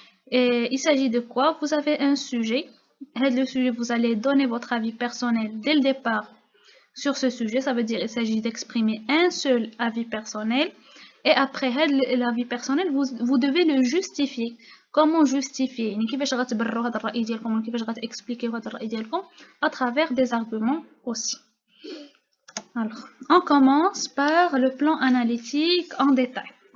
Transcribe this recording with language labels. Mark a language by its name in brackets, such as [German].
[French] Et il s'agit de quoi? Vous avez un sujet. Le sujet, vous allez donner votre avis personnel dès le départ sur ce sujet. Ça veut dire qu'il s'agit d'exprimer un seul avis personnel. Et après l'avis personnel, vous devez le justifier. Comment justifier? [Arabic] كيفاش غتبرروا هذا الرأي ديالكم كيفاش غتexpliquer هذا الرأي ديالكم à travers des arguments aussi. [French] Alors, on commence par le plan analytique en détail.